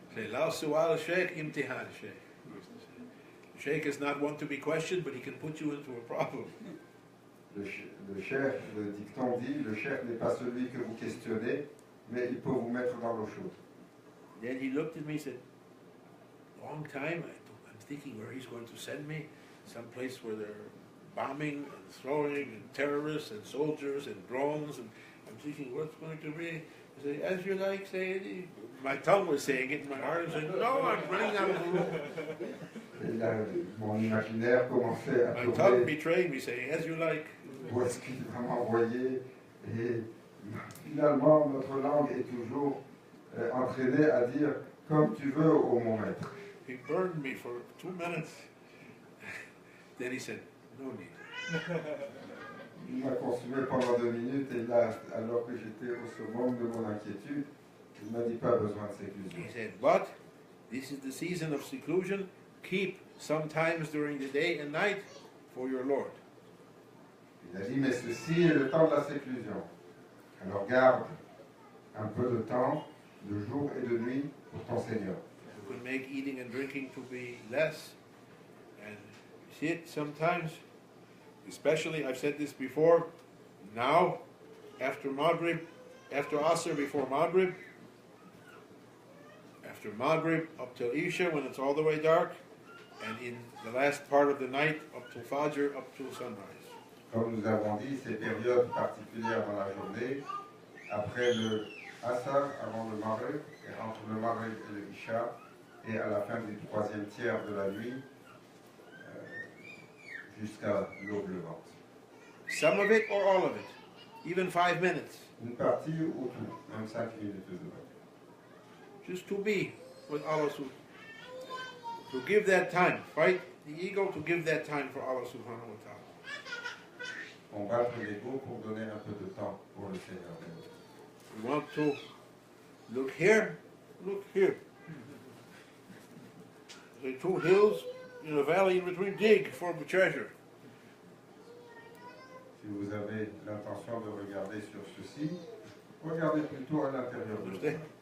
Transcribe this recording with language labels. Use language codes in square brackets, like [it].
[ar] La su'al Sheikh, imtihan Sheikh. [en] Sheikh is not one to be questioned, but he can put you into a problem. [fr] Le cheikh, le dicton dit, le cheikh n'est pas celui que vous questionnez, mais il peut vous mettre dans l'eau chaude. [en] Then he looked at me and said, long time, I'm thinking where he's going to send me, some place where they're bombing and throwing and terrorists and soldiers and drones, and I'm thinking, what's going to be? I say, as you like, say it. My tongue was saying it, my heart was saying, no, I'm running out of the room. [fr] Et là, mon imaginaire commençait à [en] My tongue [fr] tourner [en] betrayed me, saying, as you like. [fr] où est-ce qu'il va m'envoyer. Et finalement, notre langue est toujours entraînée à dire comme tu veux, ô mon maître. [en] He burned me for 2 minutes. Then he said, no need. [fr] Il m'a consumé pendant 2 minutes et là, alors que j'étais au summum de mon inquiétude, il m'a dit pas besoin de séclusion. [en] He said, but this is the season of seclusion. Keep sometimes during the day and night for your Lord. [fr] Il a dit, mais ceci est le temps de la séclusion. Alors garde un peu de temps, de jour et de nuit, pour ton Seigneur. [en] You can make eating and drinking to be less. And see it sometimes, especially, I've said this before, now, after Maghrib, after Asr, before Maghrib, after Maghrib up till Isha when it's all the way dark, and in the last part of the night up till Fajr, up till sunrise. [fr] Comme nous avons dit, ces périodes particulières dans la journée, après le Asr, avant le Maghrib, et entre le Maghrib et le Isha, et à la fin du 3e tiers de la nuit, jusqu'à l'aube levante. [en] Some of it or all of it, even 5 minutes. [fr] Une partie ou tout, même 5 minutes de devant. [en] Just to be with Allah to give that time, fight the ego to give that time for Allah subhanahu wa ta'ala. [fr] Combattre l'ego pour donner un peu de temps pour le Seigneur. [en] We want to look here, look here. The 2 hills in a valley in between, dig for the treasure. [fr] Si vous avez l'intention de regarder sur ceci, regardez plutôt à l'intérieur de vous.